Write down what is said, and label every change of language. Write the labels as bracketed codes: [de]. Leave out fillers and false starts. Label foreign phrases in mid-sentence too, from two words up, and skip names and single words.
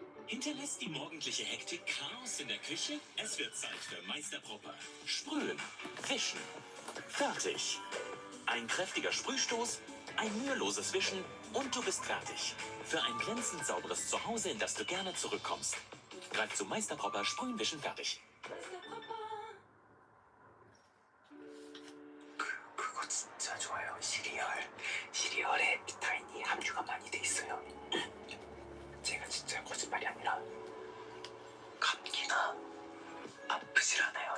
[de] Hinterlässt die morgendliche Hektik Chaos in der Küche? Es wird Zeit für Meisterproper. Sprühen, wischen, fertig. Ein kräftiger Sprühstoß, ein müheloses Wischen und du bist fertig. Für ein glänzend sauberes Zuhause, in das du gerne zurückkommst. Greif zu Meisterproper, sprühen, wischen, fertig. [ko] 그거 진짜 좋아요. 시리얼에 비타민이 함유가 많이 돼 있어요. 제가 진짜 거짓말이 아니라 감기나 아프질 않아요.